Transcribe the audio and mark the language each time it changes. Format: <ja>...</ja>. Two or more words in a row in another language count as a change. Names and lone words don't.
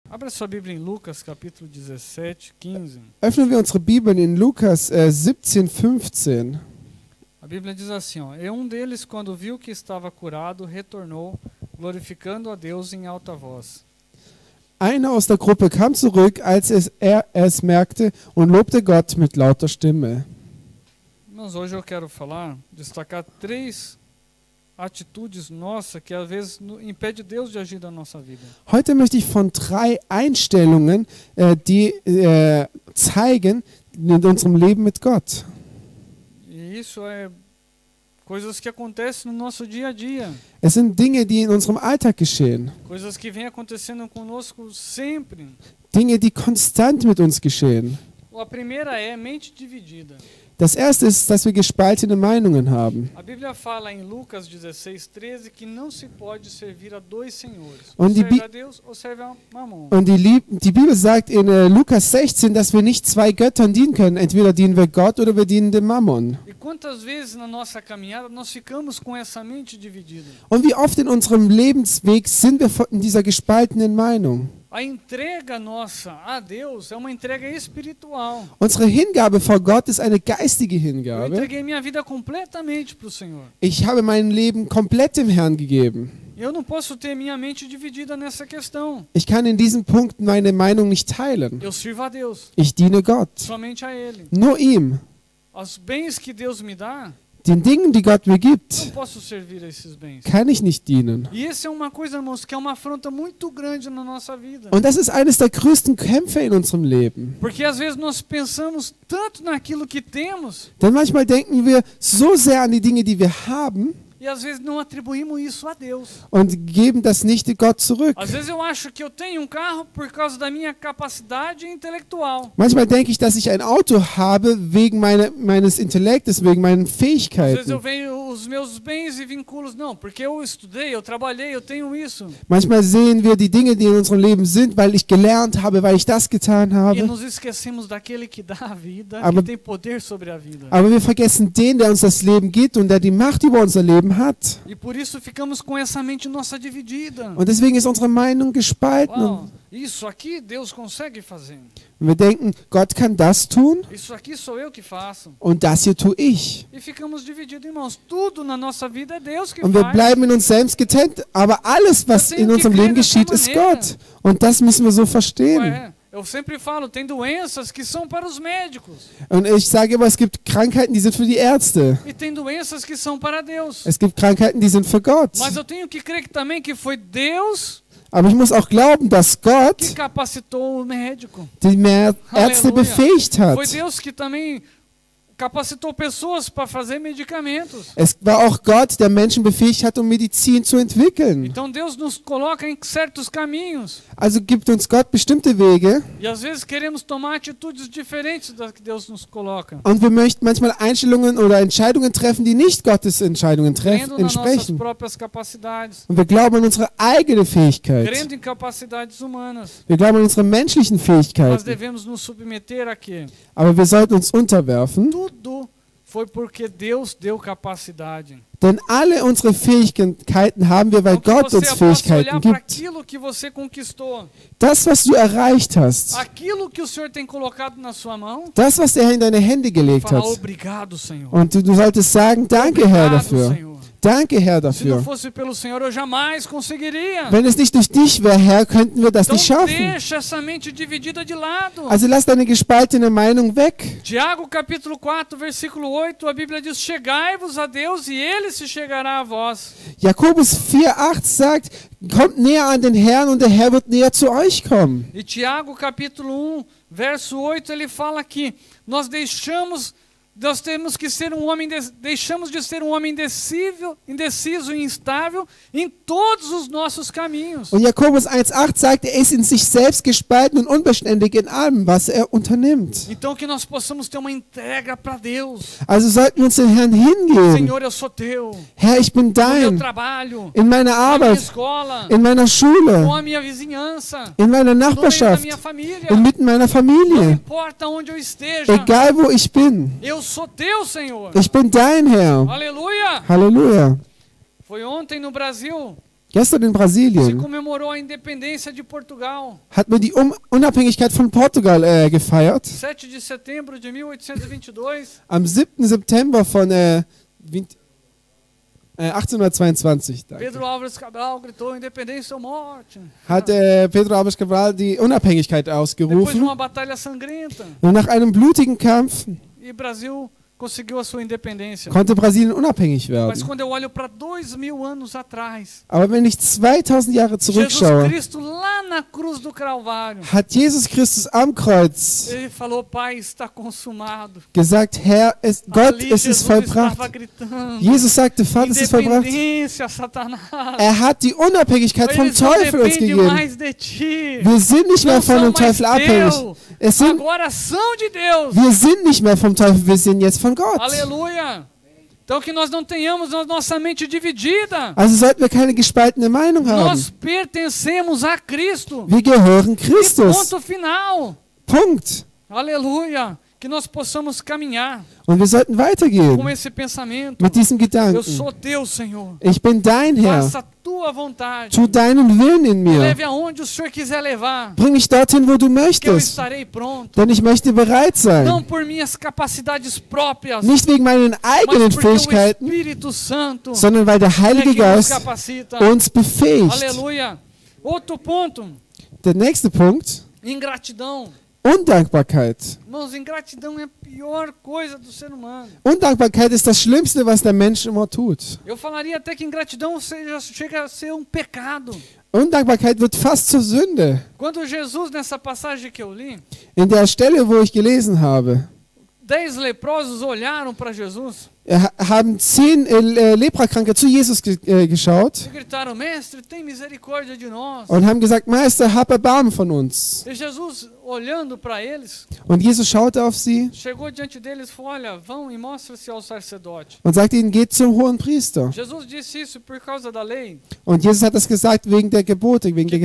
<pt>Abra sua Bíblia em Lucas, capítulo 17, 15.</pt> <de>Öffnen wir unsere Bibeln in Lukas 17, 15.</de> <pt>A Bíblia diz assim, ó, e um deles, quando viu que estava curado, retornou, glorificando a Deus em alta voz.</pt> <de>Einer aus der Gruppe kam zurück, als er es merkte, und lobte Gott mit lauter Stimme.</de> <pt>Mas hoje eu quero destacar 3 atitudes nossas que às vezes impede Deus de agir na nossa vida.</pt> <de>Heute möchte ich von 3 Einstellungen, die zeigen in unserem Leben mit Gott.</de> <pt>E isso é coisas que acontecem no nosso dia a dia.</pt> <de>Es sind Dinge, die in unserem Alltag geschehen.</de> <pt>Coisas que vêm acontecendo conosco sempre.</pt> <de>Dinge, die konstant mit uns geschehen.</de> <pt>A primeira é mente dividida.</pt> <de>Das erste ist, dass wir gespaltene Meinungen haben.</de> <pt>A Bíblia fala em Lucas 16, 13 que não se pode servir a 2 senhores.</pt> <de>Und</de> <pt>Ou</pt> <de>die</de> <pt>serve a Deus ou serve a Mamon.</pt> <de>Und die Bibel sagt in Lukas 16, dass wir nicht 2 Göttern dienen können. Entweder dienen wir Gott oder wir dienen dem Mammon.</de> <pt>E quantas vezes na nossa caminhada nós ficamos com essa mente dividida?</pt> <de>Und wie oft in unserem Lebensweg sind wir in dieser gespaltenen Meinung?</de> <pt>A entrega nossa a Deus é uma entrega espiritual.</pt> <de>Unsere Hingabe vor Gott ist eine geistige</de> <pt>Eu</pt> <de>Hingabe.</de> <pt>entreguei minha vida completamente para o Senhor.</pt> <de>Ich habe mein Leben komplett dem Herrn gegeben.</de> <pt>Eu não posso ter minha mente dividida nessa questão.</pt> <de>Ich kann in diesem Punkt meine Meinung nicht teilen.</de> <pt>Eu sirvo a Deus,</pt> <de>Ich diene Gott.</de> <pt>somente a Ele.</pt> <de>Nur ihm.</de> <pt>Os bens que Deus me dá,</pt> <de>Den Dingen, die Gott mir</de> <pt>não</pt> <de>gibt,</de> <pt>posso servir a esses bens.</pt> <de>kann ich nicht dienen.</de> <pt>E essa é uma coisa, irmãos, que é uma afronta muito grande na nossa vida.</pt> <de>Und das ist eines der größten Kämpfe in unserem Leben.</de> <pt>Porque às vezes nós pensamos tanto naquilo que temos</pt> <de>Denn manchmal denken wir so sehr an die Dinge, die wir haben,</de> <pt>e às vezes não atribuímos isso a Deus.</pt> <de>und geben das nicht Gott zurück.</de> <pt>Às vezes eu acho que eu tenho um carro por causa da minha capacidade intelectual.</pt> <de>Manchmal denke ich, dass ich ein Auto habe wegen meines Intellektes, wegen meinen</de> <pt>Às vezes eu</pt> <de>Fähigkeiten.</de> <pt>venho os meus bens e vinculos, não, porque eu estudei, eu trabalhei, eu tenho isso.</pt> <de>Manchmal sehen wir die Dinge, die in unserem Leben sind, weil ich gelernt habe, weil ich das getan</de> <pt>E</pt> <de>habe.</de> <pt>nos esquecemos daquele que dá a vida,</pt> <de>Aber-</de> <pt>que tem poder sobre a vida.</pt> <de>Aber wir vergessen den, der uns das Leben gibt und der die Macht über unser Leben hat.</de> <pt>E por isso ficamos com essa mente nossa dividida.</pt> <de>Und deswegen ist unsere Meinung gespalten.</de> <pt>Uau, isso aqui Deus consegue fazer.</pt> <de>Und wir denken, Gott kann das tun</de> <pt>Isso aqui sou eu que faço.</pt> <de>und das hier tue ich.</de> <pt>E ficamos divididos, irmãos. Tudo na nossa vida é Deus que</pt> <de>Und wir</de> <pt>faz.</pt> <de>bleiben in uns selbst getrennt, aber alles, was in unserem Leben geschieht, ist Gott. Und das müssen wir so verstehen.</de> <pt>Ué, eu sempre falo, tem doenças que são para os médicos.</pt> <de>Und ich sage immer, es gibt Krankheiten, die sind für die Ärzte.</de> <pt>E tem doenças que são para Deus.</pt> <de>Es gibt Krankheiten, die sind für Gott.</de> <pt>Mas eu tenho que crer que também que foi Deus</pt> <de>Aber ich muss auch glauben, dass</de> <pt>que</pt> <de>Gott</de> <pt>capacitou o médico.</pt> <de>die mehr Ärzte Halleluja. befähigt hat.</de> <pt>Foi Deus que também capacitou pessoas para fazer medicamentos.</pt> <de>Es war auch Gott, der Menschen befähigt hat, um Medizin zu entwickeln.</de> <pt>Então Deus nos coloca em certos caminhos.</pt> <de>Also gibt uns Gott bestimmte Wege</de> <pt>E às vezes queremos tomar atitudes diferentes das que Deus nos coloca.</pt> <de>und wir möchten manchmal Einstellungen oder Entscheidungen treffen, die nicht Gottes Entscheidungen</de> <pt>Crendo nas nossas</pt> <de>entsprechen.</de> <pt>próprias capacidades.</pt> <de>Und wir glauben an unsere eigene Fähigkeit.</de> <pt>Crendo em capacidades humanas.</pt> <de>Wir glauben an unsere menschlichen</de> <pt>Nós</pt> <de>Fähigkeiten.</de> <pt>devemos nos submeter a quê?</pt> <de>Aber wir sollten uns unterwerfen,</de> <pt>Tudo foi porque Deus deu capacidade.</pt> <de>denn alle unsere Fähigkeiten haben wir, weil</de> <pt>Então,</pt> <de>Gott</de> <pt>que</pt> <de>uns</de> <pt>você possa</pt> <de>Fähigkeiten</de> <pt>olhar para</pt> <de>gibt.</de> <pt>aquilo que você conquistou,</pt> <de>Das, was du erreicht hast,</de> <pt>aquilo que o Senhor tem colocado na sua mão,</pt> <de>das, was der Herr in deine Hände gelegt</de> <pt>falar</pt> <de>hat.</de> <pt>obrigado, Senhor.</pt> <de>Und du solltest sagen, danke Herr</de> <pt>Obrigado,</pt> <de>dafür.</de> <pt>Senhor.</pt> <de>Danke Herr</de> <pt>Se não</pt> <de>dafür.</de> <pt>fosse pelo Senhor, eu jamais conseguiria.</pt> <de>Wenn es nicht durch dich wäre, Herr, könnten wir das</de> <pt>Então</pt> <de>nicht schaffen.</de> <pt>deixa essa mente dividida de lado.</pt> <de>Also lass deine gespaltene Meinung weg.</de> <pt>Tiago capítulo 4, versículo 8, a Bíblia diz, chegai-vos a Deus e Ele se chegará a vós.</pt> <de>Jakobus 4,8 sagt, kommt näher an den Herrn und der Herr wird näher zu euch kommen.</de> <pt>E Tiago capítulo 1, verso 8, ele fala que nós temos que ser um homem, deixamos de ser um homem indeciso e instável em todos os nossos caminhos.</pt> <de>Und Jakobus 1,8 sagt, er ist in sich selbst gespalten und unbeständig in allem, was er unternimmt.</de> <pt>Então que nós possamos ter uma entrega para Deus.</pt> <de>Also sollten wir uns den Herrn hingeben.</de> <pt>Senhor, eu sou teu.</pt> <de>Herr, ich bin</de> <pt>No meu</pt> <de>dein.</de> <pt>trabalho,</pt> <de>In meiner</de> <pt>na minha</pt> <de>Arbeit,</de> <pt>escola,</pt> <de>in meiner</de> <pt>com</pt> <de>Schule,</de> <pt>a minha vizinhança,</pt> <de>in meiner</de> <pt>no meio da</pt> <de>Nachbarschaft,</de> <pt>minha família.</pt> <de>inmitten meiner</de> <pt>Não</pt> <de>Familie.</de> <pt>importa onde eu esteja,</pt> <de>Egal wo ich bin,</de> <pt>eu sou teu, Senhor.</pt> <de>ich bin dein Herr.</de> <pt>Aleluia!</pt> <de>Halleluja.</de> <pt>Foi ontem no Brasil</pt> <de>Gestern in</de> <pt>se</pt> <de>Brasilien</de> <pt>comemorou a independência de Portugal.</pt> <de>hat man die Unabhängigkeit von Portugal gefeiert.</de> <pt>7 de setembro de 1822.</pt> <de>Am 7. September von 1822 danke,</de> <pt>Pedro Álvares Cabral gritou independência ou morte.</pt> <de>hat Pedro Álvares Cabral die Unabhängigkeit</de> <pt>Depois de</pt> <de>ausgerufen.</de> <pt>uma batalha sangrenta.</pt> <de>Und nach einem blutigen Kampf</de> <pt>E Brasil conseguiu a sua independência.</pt> <de>konnte Brasilien unabhängig</de> <pt>Mas</pt> <de>werden.</de> <pt>quando eu olho para 2000 anos atrás,</pt> <de>Aber wenn ich 2000 Jahre</de> <pt>Jesus</pt> <de>zurückschaue,</de> <pt>Cristo lá na cruz do Calvário,</pt> <de>hat Jesus Christus am Kreuz</de> <pt>ele falou: Pai, está consumado.</pt> <de>gesagt, Herr, Gott,</de> <pt>Ali</pt> <de>es ist</de> <pt>Jesus</pt> <de>vollbracht.</de> <pt>estava gritando:</pt> <de>Jesus sagte, Vater, es ist vollbracht.</de> <pt>independência, Satanás.</pt> <de>Er hat die Unabhängigkeit vom</de> <pt>Eles não</pt> <de>Teufel uns</de> <pt>dependem</pt> <de>gegeben.</de> <pt>mais de ti.</pt> <de>Wir sind nicht mehr</de> <pt>Não</pt> <de>von</de> <pt>são</pt> <de>dem</de> <pt>mais</pt> <de>Teufel abhängig.</de> <pt>teu.</pt> <de>Es sind,</de> <pt>Agora são de Deus.</pt> <de>wir sind nicht mehr vom Teufel, wir sind jetzt von Gott.</de> <pt>Aleluia. Então que nós não tenhamos a nossa mente dividida.</pt> <de>Also sollten wir keine gespaltene Meinung haben.</de> <pt>Nós pertencemos a Cristo.</pt> <de>Wir gehören</de> <pt>E</pt> <de>Christus.</de> <pt>ponto final.</pt> <de>Punkt.</de> <pt>Aleluia. Que nós possamos caminhar</pt> <de>Und wir sollten</de> <pt>com</pt> <de>weitergehen</de> <pt>esse pensamento.</pt> <de>mit diesem</de> <pt>Eu</pt> <de>Gedanken.</de> <pt>sou teu, Senhor.</pt> <de>Ich bin dein Herr.</de> <pt>Faça a tua vontade.</pt> <de>Tu deinen Willen in</de> <pt>Me</pt> <de>mir.</de> <pt>leve aonde o Senhor quiser levar.</pt> <de>Bring mich dorthin, wo du</de> <pt>Que eu</pt> <de>möchtest.</de> <pt>estarei pronto.</pt> <de>Denn ich möchte bereit sein.</de> <pt>Não por minhas capacidades próprias,</pt> <de>Nicht wegen meinen eigenen</de> <pt>mas porque o</pt> <de>Fähigkeiten,</de> <pt>Espírito Santo</pt> <de>sondern weil der</de> <pt>é</pt> <de>Heilige</de> <pt>que nos</pt> <de>Geist</de> <pt>capacita.</pt> <de>uns befähigt.</de> <pt>Aleluia. Outro ponto,</pt> <de>Der nächste Punkt,</de> <pt>ingratidão.</pt> <de>Undankbarkeit.</de> <pt>Irmãos, ingratidão é a pior coisa do ser humano.</pt> <de>Undankbarkeit ist das Schlimmste, was der Mensch immer tut.</de> <pt>Eu falaria até que ingratidão chega a ser um pecado.</pt> <de>Undankbarkeit wird fast zur Sünde.</de> <pt>Quando Jesus, nessa passagem que eu li,</pt> <de>In der Stelle, wo ich gelesen habe,</de> <pt>10 leprosos olharam para Jesus</pt> <de>haben 10 Leprakranke zu Jesus geschaut</de> <pt>e gritaram: Mestre, tem misericórdia de nós.</pt> <de>und haben gesagt, Meister, hab Erbarmen von uns.</de> <pt>E Jesus, olhando para eles,</pt> <de>Und Jesus schaute auf sie</de> <pt>chegou diante deles e falou: Olha, vão e mostra-se ao sacerdote.</pt> <de>und sagte ihnen, geht zum hohen Priester.</de> <pt>Jesus disse isso por causa da lei.</pt> <de>Und Jesus hat das gesagt wegen der Gebote, wegen der</de>